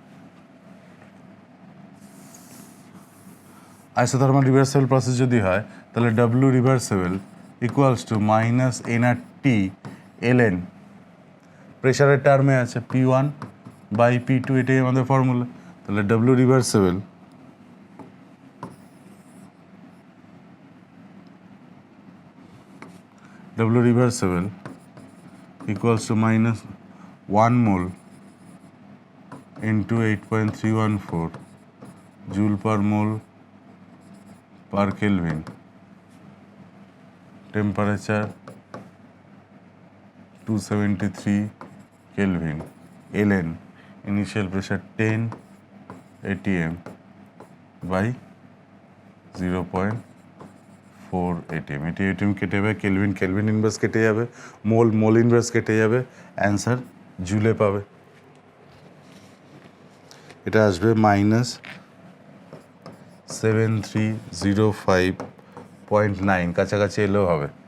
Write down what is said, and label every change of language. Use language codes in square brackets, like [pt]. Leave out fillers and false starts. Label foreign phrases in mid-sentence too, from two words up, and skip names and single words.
[en] isothermal reversible process [bn] যদি হয় তাহলে W [en] reversible equals to minus nRT ln pressure term [bn] আছে [en] P1 by P2 [bn] এটাই আমাদের ফর্মুলা তাহলে W [en] রিভার্সেবল equals to minus 1 mole into 8.314 joule per mole per Kelvin temperature 273 Kelvin ln initial pressure 10 atm by [bn] 0.4 atm atm কেটে যাবে [en] Kelvin inverse [bn] কেটে যাবে [en] mole inverse [bn] কেটে যাবে [en] answer joule [bn] পাবে এটা আসবে মাইনাস 7305.9 কাছাকাছি এলেও হবে